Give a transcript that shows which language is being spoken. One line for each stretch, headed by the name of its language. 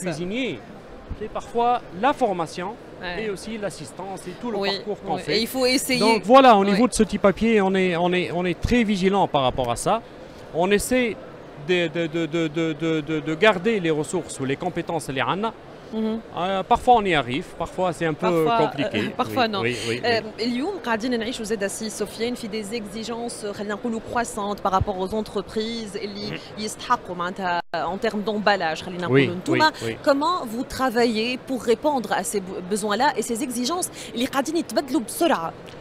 French: un bon cuisinier, c'est parfois la formation et aussi l'assistance et tout le parcours qu'on fait. Et il faut essayer. Donc voilà, au niveau de Soti Papier, on est très vigilant par rapport à ça. On essaie de garder les ressources ou les compétences les ANA. Parfois on y arrive, parfois c'est un peu compliqué. Parfois non.
Arabic: اليوم قاعدين نعيشوا زاد سي سفيان في
French: des exigences
Arabic: خلينا نقولوا
French: croissantes par rapport aux entreprises
Arabic: اللي يستحقوا معناتها
French: en termes d'emballage
Arabic: خلينا نقولوا نتوما.
French: Comment vous travaillez pour répondre à ces besoins-là et ces exigences
Arabic: اللي قاعدين يتبدلوا بسرعة؟